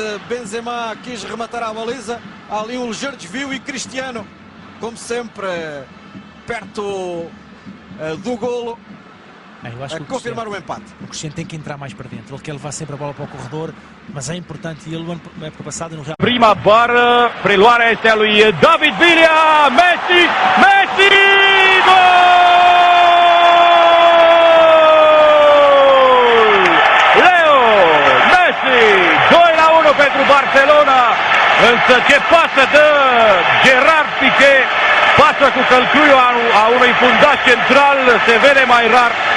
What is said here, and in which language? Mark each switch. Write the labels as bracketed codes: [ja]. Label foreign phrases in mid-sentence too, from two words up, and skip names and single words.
[pt] Benzema quis rematar a baliza. Há ali um ligeiro desvio e Cristiano, como sempre, perto do golo, a confirmar o empate. O Cristiano tem que entrar mais para dentro. Ele quer levar sempre a bola para o corredor, mas é importante. E ele, na época passada, no Real... [ro] Prima bară, preluarea este a lui David Villa. Messi! Gol! Pentru Barcelona, însă ce pasă de Gerard Piqué, pasă cu călcâiul a unui fundaș central, se vede mai rar.